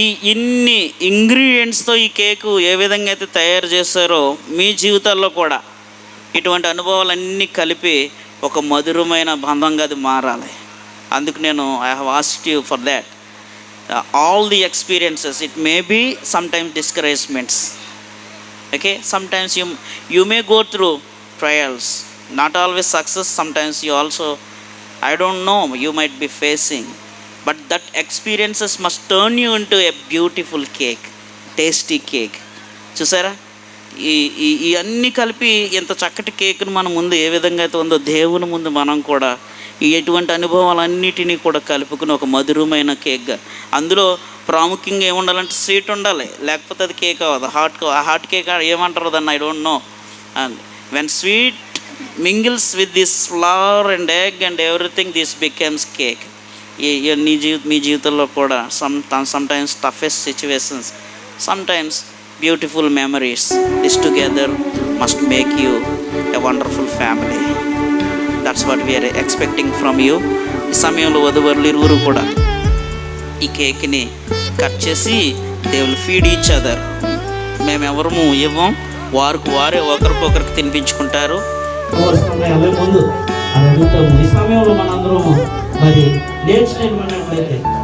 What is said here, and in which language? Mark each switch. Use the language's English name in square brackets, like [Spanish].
[Telugu] ఇన్ని ఇంగ్రీడియంట్స్తో ఈ కేకు ఏ విధంగా అయితే తయారు చేస్తారో మీ జీవితాల్లో కూడా ఇటువంటి అనుభవాలన్నీ కలిపి ఒక మధురమైన బంధంగా అది మారాలి. అందుకు నేను [English] I have asked you for that. All the experiences, it may be sometimes discouragements. Okay, sometimes you may go through trials, not always success. Sometimes you also, I don't know, you might be facing, but that experiences must turn you into a beautiful cake, tasty cake. [Telugu] చూసారా, ఈ అన్నీ కలిపి ఎంత చక్కటి కేక్ను మన ముందు ఏ విధంగా అయితే ఉందో దేవుని ముందు మనం కూడా ఎటువంటి అనుభవాలన్నిటినీ కూడా కలుపుకుని ఒక మధురమైన కేక్గా, అందులో ప్రాముఖ్యంగా ఏముండాలంటే స్వీట్ ఉండాలి, లేకపోతే అది కేక్ అవ్వదు. [English] hot cake [Telugu] ఏమంటారు దాన్ని, [English] I don't know. And when sweet mingles with this flour and egg and everything, this becomes cake. [Telugu] మీ జీవితంలో కూడా [English] sometimes toughest situations, sometimes beautiful memories, this together must make you a wonderful family. That's what we are expecting from you. [Telugu] ఈ సమయంలో వధువరులు ఇరువురు కూడా ఈ కేక్ని cut చేసి [English] they will feed each other. [Telugu] మేమెవరము ఇవ్వం, వారే ఒకరికొకరికి తినిపించుకుంటారు. ముందు అది అడుగుతాము. ఈ సమయంలో మనందరము మరి లేచినట్లయితే